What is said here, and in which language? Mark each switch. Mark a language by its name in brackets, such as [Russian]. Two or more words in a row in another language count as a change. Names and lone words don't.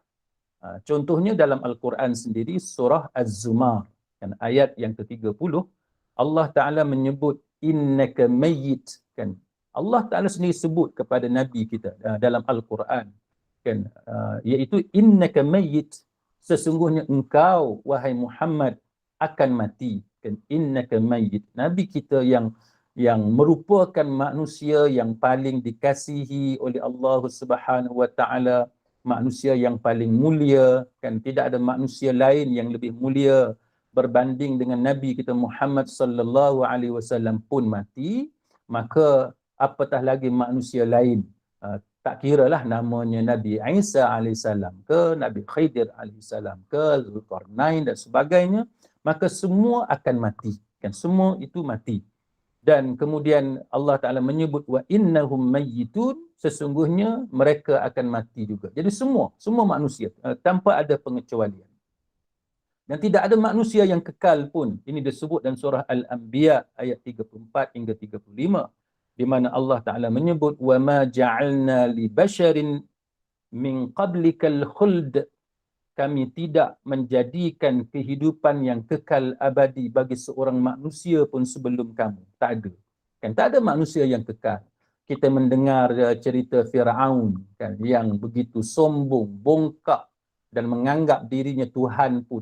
[Malay] Contohnya dalam Al-Quran sendiri, surah Az-Zumar, kan, ayat yang ke-30, Allah Ta'ala menyebut [Arabic] إنك ميت, [Malay] kan. Allah Ta'ala sendiri sebut kepada Nabi kita dalam Al-Quran, kan, iaitu [Arabic] إنك ميت, [Malay] sesungguhnya engkau wahai Muhammad akan mati, kan, [Arabic] إنك ميت. [Malay] Nabi kita yang merupakan manusia yang paling dikasihi oleh Allah [Arabic] سبحانه وتعالى, [Malay] manusia yang paling mulia, kan, tidak ada manusia lain yang lebih mulia berbanding dengan Nabi kita Muhammad [Arabic] صلى الله عليه وسلم [Malay] pun mati, maka apatah lagi manusia lain, tak kiralah namanya Nabi Isa alaihissalam ke Nabi Khidir alaihissalam ke Zulkarnain dan sebagainya, maka semua akan mati, kan, semua itu mati. Dan kemudian Allah Ta'ala menyebut [Arabic] وإنهم ميتون, [Malay] sesungguhnya mereka akan mati juga. Jadi semua manusia tanpa ada pengecualian. Dan tidak ada manusia yang kekal pun. Ini disebut dalam surah Al-Anbiya ayat 34 hingga 35, di mana Allah Ta'ala menyebut [Arabic] وما جعلنا لبشر من قبلك الخلد, [Malay] kami tidak menjadikan kehidupan yang kekal abadi bagi seorang manusia pun sebelum kamu. Tak ada. Kan, tak ada manusia yang kekal. Kita mendengar cerita Firaun, kan, yang begitu sombong, bongkak dan menganggap dirinya Tuhan pun.